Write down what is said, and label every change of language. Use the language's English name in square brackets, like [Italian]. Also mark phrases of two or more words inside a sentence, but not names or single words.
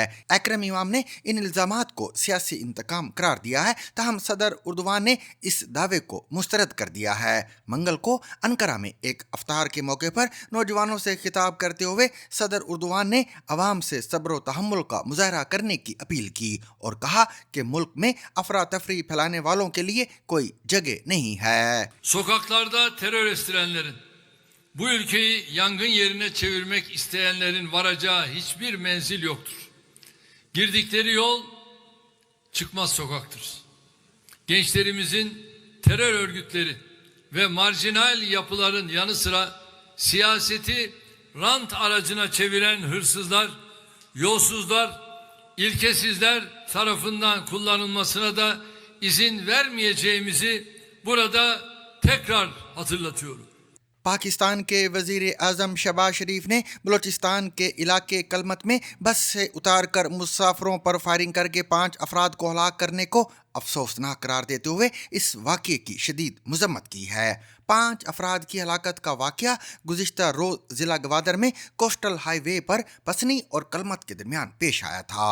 [Urdu] اکرم امام نے ان الزامات کو سیاسی انتقام قرار دیا ہے، تاہم صدر اردوان نے اس دعوے کو مسترد کر دیا ہے. منگل کو انقرہ میں ایک افطار کے موقع پر نوجوانوں سے خطاب کرتے ہوئے صدر اردوان نے عوام سے صبر و تحمل کا مظاہرہ کرنے کی اپیل کی اور کہا کہ ملک میں افرا تفری پھیلانے والوں کے لیے کوئی جگہ نہیں ہے. [Turkish] Sokaklarda terör estirenlerin, bu ülkeyi yangın yerine çevirmek isteyenlerin varacağı hiçbir menzil yoktur. Girdikleri yol çıkmaz sokaktır. Gençlerimizin terör örgütleri ve marjinal yapıların yanı sıra siyaseti rant aracına çeviren hırsızlar, yolsuzlar, ilkesizler tarafından kullanılmasına da izin vermeyeceğimizi burada tekrar hatırlatıyorum. [Urdu] پاکستان کے وزیر اعظم شہباز شریف نے بلوچستان کے علاقے کلمت میں بس سے اتار کر مسافروں پر فائرنگ کرکے 5 افراد کو ہلاک کرنے کو افسوسناک قرار دیتے ہوئے اس واقعے کی شدید مذمت کی ہے. 5 افراد کی ہلاکت کا واقعہ گزشتہ روز ضلع گوادر میں [English] coastal highway [Urdu] پر پسنی اور کلمت کے درمیان پیش آیا تھا.